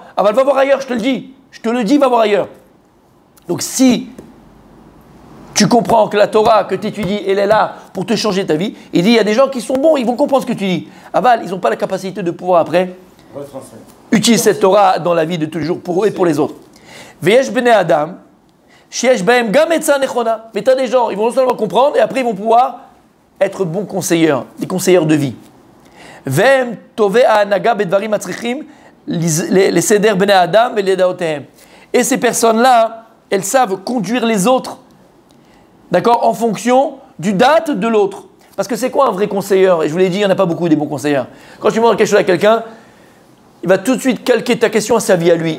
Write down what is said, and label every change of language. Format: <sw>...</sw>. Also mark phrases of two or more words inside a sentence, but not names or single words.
<fr>Ah bah va voir ailleurs, je te le dis. Je te le dis, va voir ailleurs. Donc si tu comprends que la Torah que tu étudies, elle est là pour te changer ta vie, il dit, il y a des gens qui sont bons, ils vont comprendre ce que tu dis. Aval, ils n'ont pas la capacité de pouvoir après utiliser cette Torah dans la vie de tous les jours pour eux et pour les autres.</fr> <he>ויש בני אדם שיש בהם גם עצה נכונה.</he> <fr>Mais tu as des gens, ils vont non seulement comprendre, et après ils vont pouvoir être bons conseilleurs, des conseilleurs de vie.</fr> <he>והם טובי ההנהגה בדברים הצריכים,</he> <fr>les</fr> <he>סדר בני אדם</he> <fr>et les daotehem. Et ces personnes-là, elles savent conduire les autres, d'accord, en fonction du date de l'autre. Parce que c'est quoi un vrai conseiller? Et je vous l'ai dit, il n'y en a pas beaucoup des bons conseillers. Quand tu demandes quelque chose à quelqu'un, il va tout de suite calquer ta question à sa vie à lui.</fr>